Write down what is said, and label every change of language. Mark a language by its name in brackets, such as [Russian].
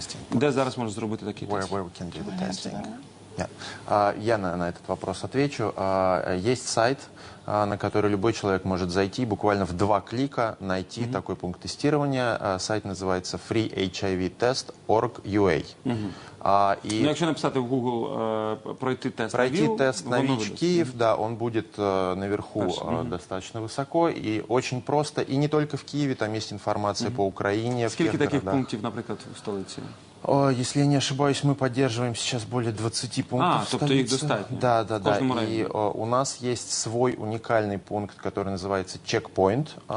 [Ukrainian] Де зараз можна зробити такі тести? [Russian] Я на этот вопрос отвечу. Есть сайт, на который любой человек может зайти, буквально в 2 клика найти такой пункт тестирования. Сайт называется freehivtest.org.ua. [Ukrainian] Якщо написати в Google «пройти тест на ВІЛ», [Russian] пройти тест на ВИЧ Киев, да, он будет наверху достаточно высоко и очень просто. И не только в Киеве, там есть информация по Украине. [Ukrainian] Скільки таких пунктів, наприклад, в столиці? [Russian] Если я не ошибаюсь, мы поддерживаем сейчас более 20 пунктов. [Ukrainian] Тобто їх достатньо? [Russian] Да. [Ukrainian] кожному [Russian] И у нас есть свой уникальный пункт, который называется чекпоинт.